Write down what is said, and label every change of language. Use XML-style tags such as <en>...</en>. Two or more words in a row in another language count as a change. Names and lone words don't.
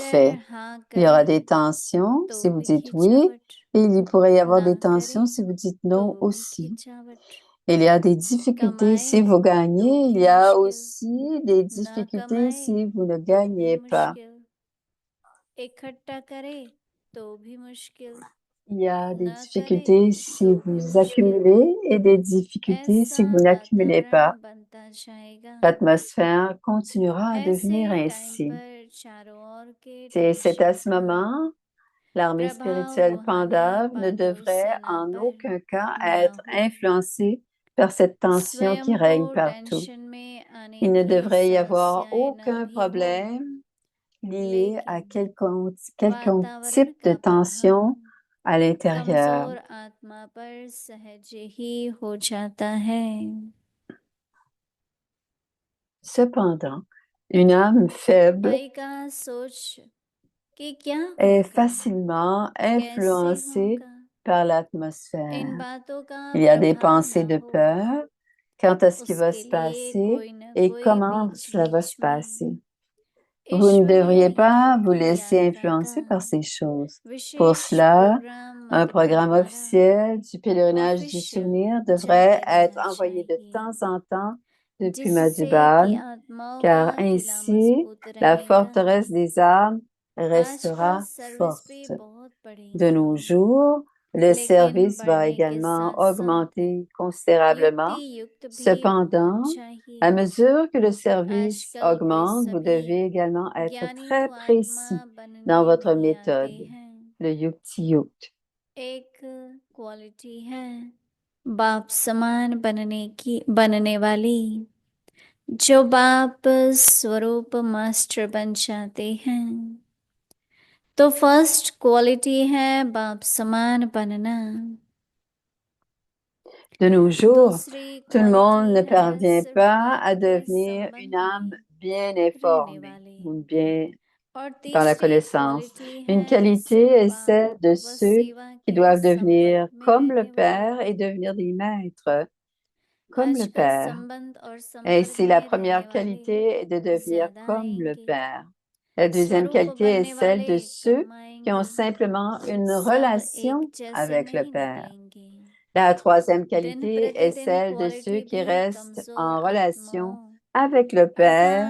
<hi>अगर</hi> <fr>fait.</fr> <hi>हाँ</hi> <fr>Il y aura</fr> <hi>करें</hi> <fr>des tensions</fr> <hi>तो</hi> <fr>si vous</fr> <hi>भी</hi> <fr>dites oui,</fr> <hi>खिंचावट</hi> <fr>et il y pourrait y avoir</fr> <hi>ना</hi> <fr>des tensions</fr> <hi>करें</hi> <fr>si vous dites</fr> <hi>तो</hi> <fr>non</fr> <hi>भी</hi> <fr>aussi.</fr> <hi>खिंचावट</hi> <fr>Il y a des difficultés si</fr> <hi>कमाए</hi> <fr>vous</fr> <hi>तो</hi> <fr>gagnez, il</fr> <hi>भी</hi> <fr>y a</fr> <hi>मुश्किल</hi> <fr>aussi des</fr> <hi>ना</hi> <fr>difficultés</fr> <hi>कमाए</hi> <fr>si vous ne</fr> <hi>तो भी</hi> <fr>gagnez pas.</fr> <hi>मुश्किल इकट्ठा करे तो भी मुश्किल,</hi> <fr>Il y a des</fr> <hi>न करे</hi> <fr>difficultés si</fr> <hi>तो भी</hi> <fr>vous</fr> <hi>मुश्किल,</hi> <fr>accumulez et des difficultés si</fr> <hi>ऐसा</hi> <fr>vous n'accumulez pas.</fr> <hi>वातावरण बनता जाएगा।</hi> <fr>L'atmosphère continuera à</fr> <hi>ऐसे</hi> <fr>devenir</fr> <hi>टाइम</hi> <fr>ainsi.</fr> <hi>पर चारों ओर के</hi> <fr>C'est à</fr> <hi>टेंशन</hi> <fr>ce</fr> <hi>का</hi> <fr>moment, l'armée</fr> <hi>प्रभाव</hi> <fr>spirituelle</fr> <hi>रूहानी</hi> <fr>Pandave ne</fr> <hi>पांडव</hi> <fr>devrait</fr> <hi>सेना</hi> <fr>en</fr> <hi>पर</hi> <fr>aucun cas</fr> <hi>न</hi> <fr>être</fr> <hi>हो,</hi> <fr>influencée par cette tension qui</fr> <hi>स्वयं को</hi> <fr>règne partout.</fr> <hi>टेंशन में आने</hi> <fr>Il ne</fr> <hi>की</hi> <fr>devrait y avoir</fr> <hi>समस्याएं न</hi> <fr>aucun</fr> <hi>भी हो,</hi> <fr>problème lié à</fr> <hi>लेकिन</hi> <fr>quelconque</fr> <hi>वातावरण</hi> <fr>type de</fr> <hi>का प्रभाव</hi> <fr>tension à l'intérieur.</fr> <hi>कमजोर आत्मा पर सहज ही हो जाता है।</hi> <fr>Cependant, une âme faible</fr> <hi>भाई का सोच कि क्या</hi> <fr>est</fr> <hi>होगा,</hi> <fr>facilement</fr> <hi>कैसे</hi> <fr>influencée</fr> <hi>होगा,</hi> <fr>par</fr> <hi>इन</hi> <fr>l'atmosphère.</fr> <hi>बातों का</hi> <fr>Il y a des</fr> <hi>प्रभाव</hi> <fr>pensées</fr> <hi>न</hi> <fr>de</fr> <hi>हो,</hi> <fr>peur quant à ce qui va</fr> <hi>उसके</hi> <fr>se</fr> <hi>लिए</hi> <fr>passer</fr> <hi>कोई न</hi> <fr>et</fr> <hi>कोई</hi> <fr>comment</fr> <hi>बीच</hi> <fr>cela va</fr> <hi>बीच</hi> <fr>se</fr> <hi>में</hi> <fr>passer. Vous ne</fr> <hi>ईश्वरीय</hi> <fr>devriez pas</fr> <hi>ज्ञान</hi> <fr>vous</fr> <hi>की</hi> <fr>laisser</fr> <hi>यात्रा का</hi> <fr>influencer par ces choses. Pour</fr> <hi>विशेष</hi> <fr>cela,</fr> <hi>प्रोग्राम</hi> <fr>un</fr> <hi>मंत्रों</hi> <fr>programme</fr> <hi>द्वारा</hi> <fr>officiel du pèlerinage du</fr> <hi>ऑफिशियल</hi> <fr>souvenir devrait</fr> <hi>जारी</hi> <fr>être</fr> <hi>रहना</hi> <fr>envoyé de</fr> <hi>चाहिए,</hi> <fr>temps en temps depuis</fr> <hi>जिससे कि</hi> <fr>Madhubal,</fr> <hi>आत्माओं का</hi> <fr>car</fr> <hi>किला</hi> <fr>ainsi</fr> <hi>मजबूत</hi> <fr>la</fr> <hi>रहेगा।</hi> <fr>forteresse des âmes</fr> <hi>आजकल</hi> <fr>restera</fr> <hi>सर्विस भी</hi> <fr>forte.</fr> <hi>बहुत</hi> <fr>De</fr> <hi>बढ़ेगी,</hi> <fr>nos jours, le</fr> <hi>लेकिन</hi> <fr>service va</fr> <hi>बढ़ने के</hi> <fr>également</fr> <hi>साथ साथ</hi> <fr>augmenter</fr> <hi>युक्ति</hi> <fr>considérablement.</fr> <hi>युक्त भी बहुत</hi> <fr>Cependant, à</fr> <hi>चाहिए।</hi> <fr>mesure que le service</fr> <hi>आजकल वे</hi> <fr>augmente, vous</fr> <hi>सभी</hi> <fr>devez également être</fr> <hi>ज्ञानी</hi> <fr>très</fr> <hi>तो आत्मा</hi> <fr>précis dans</fr> <hi>बनने</hi> <fr>votre</fr> <hi>नहीं आते</hi> <fr>méthode,</fr> <hi>हैं।</hi> <fr>le Yukti Yukt.</fr> <hi>एक क्वालिटी है बाप समान बनने वाली, जो बाप स्वरूप मास्टर बन जाते हैं। तो</hi> <en>first quality</en> <hi>है बाप समान बनना।</hi> <fr>De nos jours,</fr> <hi>दूसरी</hi> <fr>tout le</fr> <hi>क्वालिटी</hi> <fr>monde ne</fr> <hi>है</hi> <fr>parvient</fr> <hi>सिर्फ</hi> <fr>pas</fr> <hi>बाप</hi> <fr>à</fr> <hi>के</hi> <fr>devenir une</fr> <hi>संबंध</hi> <fr>âme</fr> <hi>में</hi> <fr>bien</fr> <hi>रहने</hi> <fr>informée</fr> <hi>वाले,</hi> <fr>ou bien</fr> <hi>और</hi> <fr>dans la</fr> <hi>तीसरी</hi> <fr>connaissance.</fr> <hi>क्वालिटी</hi> <fr>Une</fr> <hi>है</hi> <fr>qualité</fr> <hi>सिर्फ</hi> <fr>est</fr> <hi>बाप</hi> <fr>celle de</fr> <hi>व</hi> <fr>ceux</fr> <hi>सेवा</hi> <fr>qui</fr> <hi>के</hi> <fr>doivent</fr> <hi>संपर्क</hi> <fr>devenir</fr> <hi>में</hi> <fr>comme le</fr> <hi>रहने वाले।</hi> <fr>Père et devenir des maîtres comme le</fr> <hi>आजकल</hi> <fr>Père.</fr> <hi>संबंध और संपर्क</hi> <fr>Ainsi, la</fr> <hi>में रहने</hi> <fr>première</fr> <hi>वाले</hi> <fr>qualité est de devenir</fr> <hi>ज्यादा</hi> <fr>comme le</fr> <hi>आएंगे,</hi> <fr>Père. La deuxième</fr> <hi>स्वरूप</hi> <fr>qualité est</fr> <hi>बनने</hi> <fr>celle</fr> <hi>वाले</hi> <fr>de</fr> <hi>कम</hi> <fr>ceux qui ont</fr> <hi>आएंगे,</hi> <fr>simplement une</fr> <hi>सब एक</hi> <fr>relation</fr> <hi>जैसे</hi> <fr>avec le</fr> <hi>नहीं</hi> <fr>Père.</fr> <hi>निकलेंगे।</hi> <fr>La troisième</fr> <hi>दिन</hi> <fr>qualité est</fr> <hi>प्रतिदिन</hi> <fr>celle de ceux</fr> <hi>क्वालिटी</hi> <fr>qui</fr> <hi>भी</hi> <fr>restent</fr> <hi>कमजोर</hi> <fr>en relation</fr> <hi>आत्माओं</hi> <fr>avec le Père</fr>